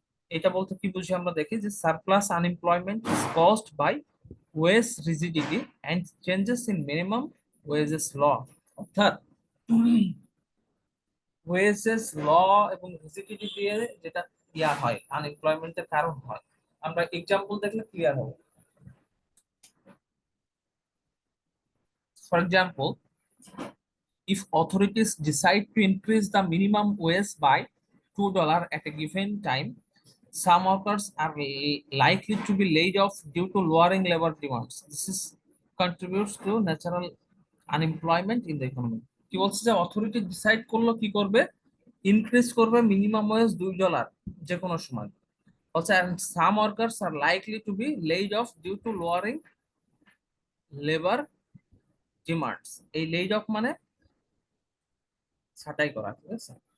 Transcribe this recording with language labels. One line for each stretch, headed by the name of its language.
Bangla: এটা বলতে কি বুঝি আমরা দেখি যে
English: Surplus unemployment is caused by wage rigidity and changes in minimum wages law.
Bangla: অর্থাৎ ওয়েজেস ল এবং রিজিডিটি দিয়ে যেটা ইয়া হয়, আনএমপ্লয়মেন্টের কারণ হয়, আমরা এক্সাম্পল দেখলে ক্লিয়ার হবে।
English: For example, if authorities decide to increase the minimum wage by $2 at a given time, some workers are likely to be laid off due to lowering labor demands. This is contributes to natural unemployment in the economy.
Bangla: কি বলছে যে authority decide করলো কি করবে, increase করবে minimum wedge $2 যে কোনো সময়, বলছে
English: and some workers are likely to be laid off due to lowering labor demands.
Bangla: এই laid off মানে ছাঁটাই করা, ঠিক আছে?